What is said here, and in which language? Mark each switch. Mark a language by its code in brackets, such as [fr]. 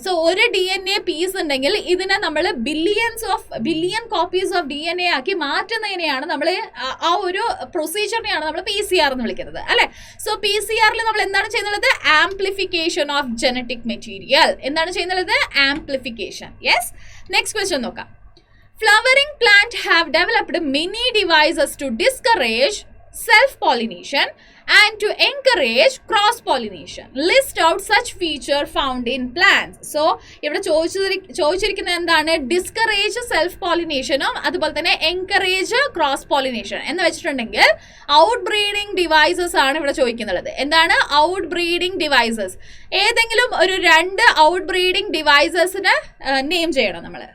[ml] So ഒരു DNA piece ഉണ്ടെങ്കിൽ ഇതിനെ നമ്മൾ ബില്യൺ കോപ്പീസ് ഓഫ് DNA ആക്കി മാറ്റുന്നതിനെയാണ് നമ്മൾ ആ ഒരു പ്രൊസീജിയറിനെയാണ് നമ്മൾ PCR എന്ന് വിളിക്കുന്നത് അല്ലെ. സോ PCRൽ നമ്മൾ എന്താണ് ചെയ്യുന്നത്? Amplification of genetic material. എന്താണ് ചെയ്യുന്നത്? ആംപ്ലിഫിക്കേഷൻ. Yes. [en] Next question [ml] നോക്കാം. [en] Flowering plant have developed many devices to discourage self-pollination and to encourage cross-pollination. List out such feature found in plants. [ml] So, ഇവിടെ ചോദിച്ചിരിക്കുന്നത് എന്താണ്? ഡിസ്കറേജ് സെൽഫ് പോളിനേഷനും അതുപോലെ തന്നെ encourage cross pollination എന്ന് വെച്ചിട്ടുണ്ടെങ്കിൽ ഔട്ട് ബ്രീഡിംഗ് ഡിവൈസസ് ആണ് ഇവിടെ ചോദിക്കുന്നത്. എന്താണ് ഔട്ട് ബ്രീഡിംഗ് ഡിവൈസസ്? ഏതെങ്കിലും ഒരു 2 ഔട്ട് ബ്രീഡിംഗ് ഡിവൈസസിന് നെയിം ചെയ്യണം നമ്മൾ.